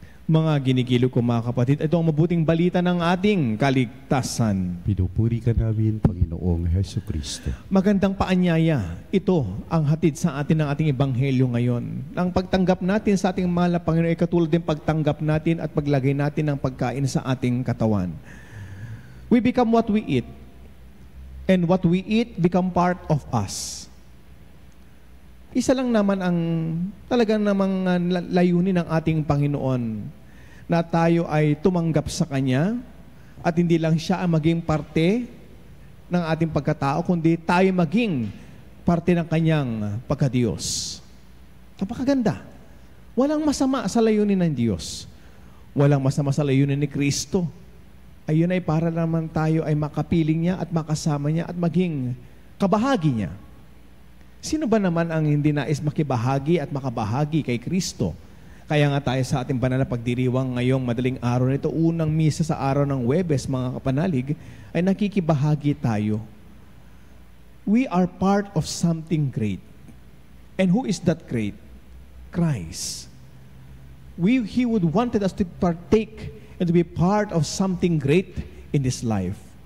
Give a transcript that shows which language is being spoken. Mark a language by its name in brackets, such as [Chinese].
[Filipino] Mga ginikilo ko mga kapatid, ito ang mabuting balita ng ating kaligtasan. Pinupuri ka namin, Panginoong Hesukristo. Magandang paanyaya, ito ang hatid sa atin ng ating ebanghelyo ngayon. Ang pagtanggap natin sa ating mahal na Panginoon ay katulad din pagtanggap natin at paglagay natin ng pagkain sa ating katawan. [English] We become what we eat, and what we eat become part of us. [Filipino] Isa lang naman ang talagang namang layunin ng ating Panginoon, na tayo ay tumanggap sa Kanya at hindi lang siya ang maging parte ng ating pagkatao, kundi tayo maging parte ng Kanyang pagkadiyos. Napakaganda. Walang masama sa layunin ng Diyos. Walang masama sa layunin ni Kristo. Ayun ay para naman tayo ay makapiling niya at makasama niya at maging kabahagi niya. Sino ba naman ang hindi nais makibahagi at makabahagi kay Kristo? Kaya nga tayo sa ating banal na pagdiriwang ngayong madaling araw nito, unang misa sa araw ng Huwebes, mga kapanalig, ay nakikibahagi tayo. [English] We are part of something great. And who is that great? Christ. He would wanted us to partake and to be part of something great in this life.